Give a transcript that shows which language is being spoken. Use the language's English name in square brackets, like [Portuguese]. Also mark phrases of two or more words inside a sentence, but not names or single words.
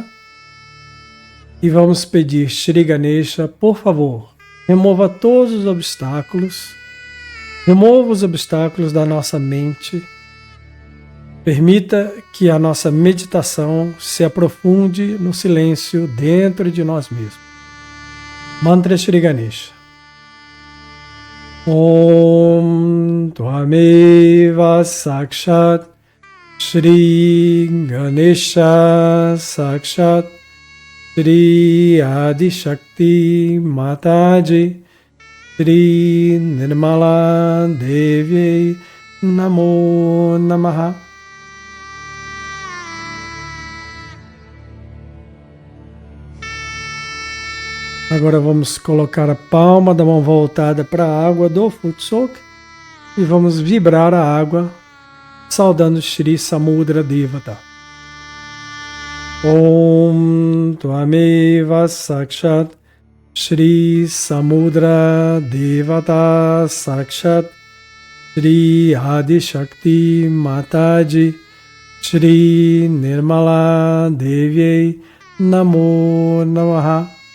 [Portuguese] E vamos pedir, Shri Ganesha, por favor, remova todos os obstáculos, remova os obstáculos da nossa mente, permita que a nossa meditação se aprofunde no silêncio dentro de nós mesmos. Mantra Shri Ganesha. [Sanskrit] Om Tvameva Sakshat Shri Ganesha Sakshat Shri Adi Shakti Mataji Shri Nirmala Devi Namo Namaha. [Portuguese] Agora vamos colocar a palma da mão voltada para a água do Futsok e vamos vibrar a água saudando Shri Samudra Devata. [Sanskrit] Om Tvameva Sakshat Shri Samudra Devata Sakshat Shri Adi Shakti Mataji Shri Nirmala Devi Namo Namaha.